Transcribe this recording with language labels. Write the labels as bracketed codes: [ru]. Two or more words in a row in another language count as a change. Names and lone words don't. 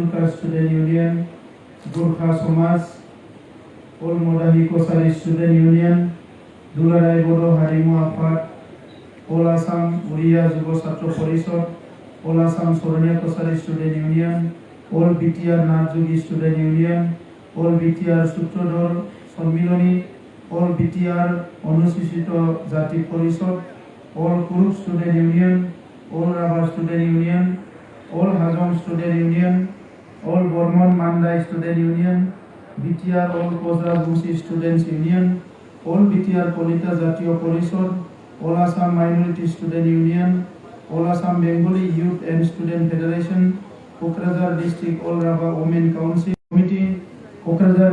[as] কাষ্ট ষ্টুডেণ্ট ইউনিয়ন, গোৰ্খা সমাজ, অল মদাহী কছাৰী ষ্টুডেণ্ট ইউনিয়ন, দুলাৰায় বড়ো হাৰিমু আফাদ, অল আসাম উড়িয়া যুৱ ছাত্ৰ পৰিষদ, অল আসাম চৰণীয়া কছাৰী ষ্টুডেণ্ট ইউনিয়ন, অল বিটিআর নাথযোগী স্টুডেন্ট ইউনিয়ন, অল বিটিআর সূত্রধর সম্মিলনী, অল বিটিআর অনুসূচিত জাতি পরিষদ, অল কুরুক স্টুডেন্ট ইউনিয়ন, অল রাভা স্টুডেন্ট ইউনিয়ন, অল হাজং স্টুডেন্ট ইউনিয়ন, অল বর্মন মান্দাই স্টুডেন্ট ইউনিয়ন, বিটিআর অল কোজরা বংশী স্টুডেন্টস ইউনিয়ন, অল বিটিআর কলিতা জাতীয় পরিষদ, অল আসাম মাইনরিটি স্টুডেন্ট ইউনিয়ন, অল আসাম বেঙ্গলি ইউথ এন্ড স্টুডেন্ট ফেডারেশন, কোকরাঝার ডিস্ট্রিক্ট অল রাভা ওমেন কাউন্সিল কমিটি, কোকরাঝার